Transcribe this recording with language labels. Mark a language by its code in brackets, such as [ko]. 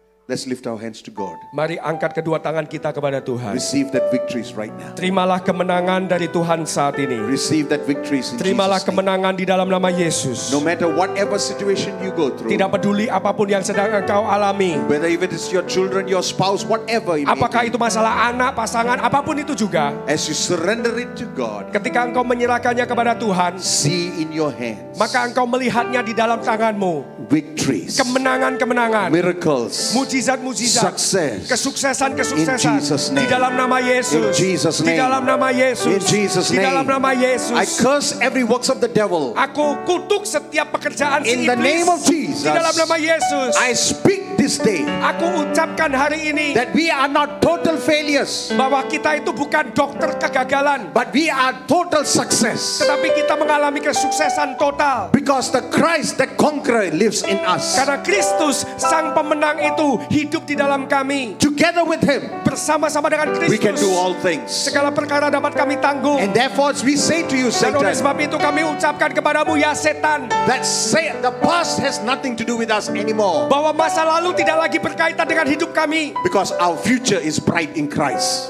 [en] Let's lift our hands to God. [id] Mari angkat kedua tangan kita kepada Tuhan. [en] Receive that victories right now. [id] Terimalah kemenangan dari Tuhan saat ini. [en] Receive that victories in [id] Terimalah [en] Jesus' name. [id] kemenangan di dalam nama Yesus. [en] No matter whatever situation you go through, [id] Tidak peduli apapun yang sedang engkau alami. [en] whether if it is your children, your spouse, whatever it may [id] Apakah [en] be, [id] itu masalah anak, pasangan, apapun itu juga. [en] as you surrender it to God, [id] Ketika engkau menyerahkannya kepada Tuhan, [en] see in your hands [id] maka engkau melihatnya di dalam tanganmu. [en] victories, [id] Kemenangan-kemenangan, [en] miracles, [id] mujizat-mujizat, [en] success. [id] kesuksesan-kesuksesan [en] In Jesus' name. [id] di dalam nama Yesus. [en] In Jesus' [id] Di [en] name. [id] dalam nama Yesus. [en] In Jesus' [id] Di [en] name. [id] dalam nama [en] I [id] Yesus. [en] curse every works of the devil. [id] Aku kutuk setiap pekerjaan si [en] In the [id] iblis. [en] name of Jesus, [id] Di dalam nama Yesus. [en] I speak this day [id] Aku ucapkan hari ini [en] that we are not total failures, [id] bahwa kita itu bukan dokter kegagalan, [en] but we are total success. [id] tetapi kita mengalami kesuksesan total. [en] Because the Christ, the conqueror, lives in us. [id] Karena Kristus, sang pemenang itu hidup di dalam kami. [en] Together with Him, [id] Bersama-sama dengan [en] we can do [id] Kristus, [en] all things. [id] segala perkara dapat kami tanggung. [en] And therefore, we say to you, [id] Dan oleh [en] Satan, [id] sebab itu kami ucapkan kepadamu, ya setan, [en] that say the past has nothing to do with us anymore. [id] bahwa masa lalu tidak lagi berkaitan dengan hidup kami. [en] Because our future is bright in Christ.